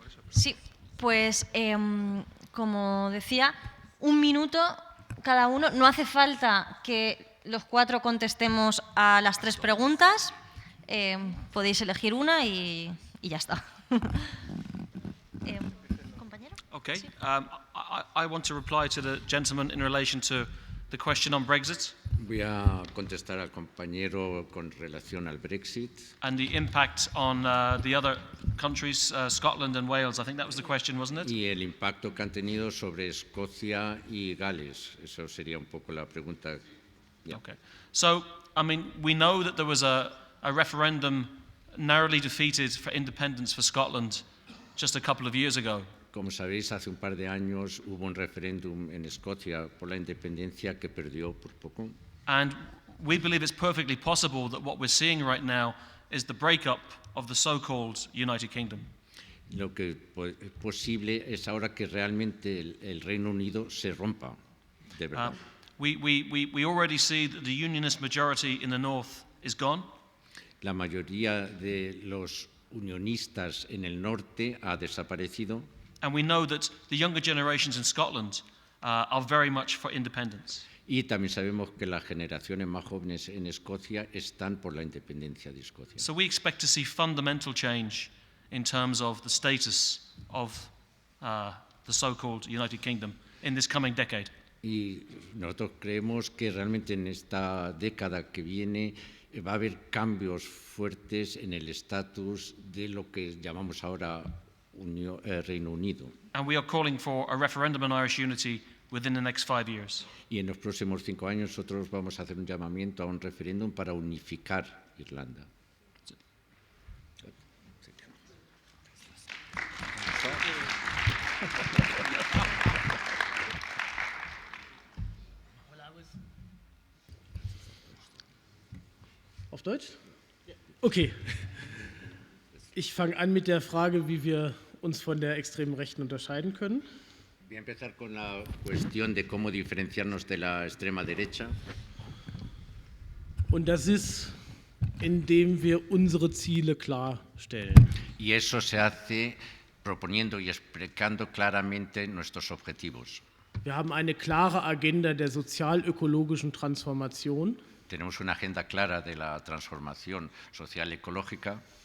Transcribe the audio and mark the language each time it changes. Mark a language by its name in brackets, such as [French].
[Spanish] Sí, pues como decía, 1 minuto cada uno. No hace falta que los 4 contestemos a las 3 preguntas. Podéis elegir una y ya está. ¿Compañero? [English] Okay. I want to reply to the gentleman in relation to the question on Brexit. [Spanish] Voy a contestar al compañero con relación al Brexit [English] And the impact on the other countries, Scotland and Wales. I think that was the question, wasn't it? [Spanish] y el impacto que han tenido sobre Escocia y Gales. Eso sería un poco la pregunta. [English] Yeah. Okay. So, I mean, we know that there was a referendum narrowly defeated for independence for Scotland just a couple of years ago. [Spanish] Como sabéis, hace un par de años hubo un referéndum en Escocia por la independencia que perdió por poco. [English] And we believe it's perfectly possible that what we're seeing right now is the breakup of the so-called United Kingdom. [Spanish] Lo que es posible es ahora que realmente el Reino Unido se rompa, de verdad. [English] We already see that the unionist majority in the north is gone. [Spanish] La mayoría de los unionistas en el norte ha desaparecido. [English] And we know that the younger generations in Scotland are very much for independence. [Spanish] Y también sabemos que las generaciones más jóvenes en Escocia están por la independencia de Escocia. [English] So we expect to see fundamental change in terms of the status of the so-called United Kingdom in this coming decade. [Spanish] Y nosotros creemos que realmente en esta década que viene va a haber cambios fuertes en el estatus de lo que llamamos ahora Reino Unido. [English] And we are calling for a referendum on Irish unity within the next 5 years. [Spanish] Y en los próximos 5 años nosotros vamos a hacer un llamamiento a un referéndum para unificar Irlanda. [German] Auf Deutsch? Okay. Ich fange an mit der Frage, wie wir uns von der extremen Rechten unterscheiden können. [Spanish] Voy a empezar con la cuestión de cómo diferenciarnos de la extrema derecha. [German] Und das ist, indem wir unsere Ziele klarstellen. [Spanish] Y eso se hace proponiendo y explicando claramente nuestros objetivos. [German] Wir haben eine klare Agenda der sozial-ökologischen Transformation. [Spanish] Tenemos una agenda clara de la transformación social ecológica,